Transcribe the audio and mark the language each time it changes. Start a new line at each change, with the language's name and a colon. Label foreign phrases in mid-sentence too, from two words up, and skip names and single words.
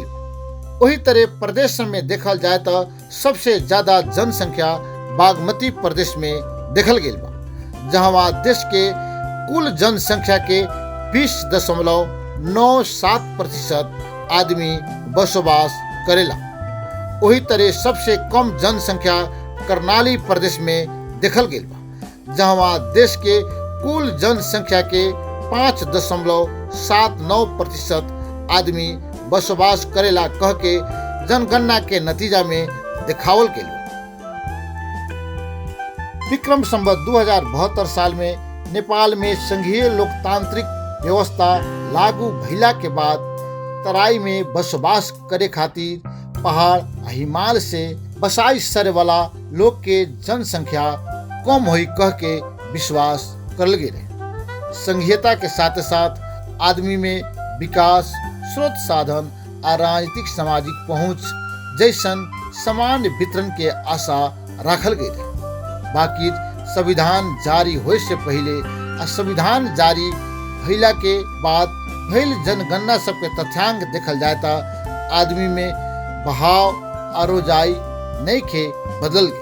Bhojpuri: वही तरह प्रदेश में देखल जाए तो सबसे ज्यादा जनसंख्या बागमती प्रदेश में देखल गई बा, जहाँ देश के कुल जनसंख्या के 20.97% आदमी बसोबास करेला। वही तरह सबसे कम जनसंख्या कर्णाली प्रदेश में देखल गई बा, जहाँ देश के कुल जनसंख्या के 5.79% आदमी बसोबास करेला कह के जनगणना के नतीजा में दिखावल गई। विक्रम संवत 2072 साल में नेपाल में संघीय लोकतांत्रिक व्यवस्था लागू भइला के बाद तराई में बसोबास करे खातिर पहाड़ आ हिमालय से बसाई सरे वाला लोग के जनसंख्या कम हुई कह के विश्वास करल गए रहे। संघीयता के साथ साथ आदमी में विकास, स्रोत साधन आ राजनीतिक सामाजिक पहुंच जैसन समान वितरण के आशा रखल गई रहे। बाकी संविधान जारी होए से पहले आ संविधान जारी भइला के बाद भइल जनगणना सबके तथ्यांक देखल जाए तो आदमी में बहाव आरोजाई नहीं खे बदल गए।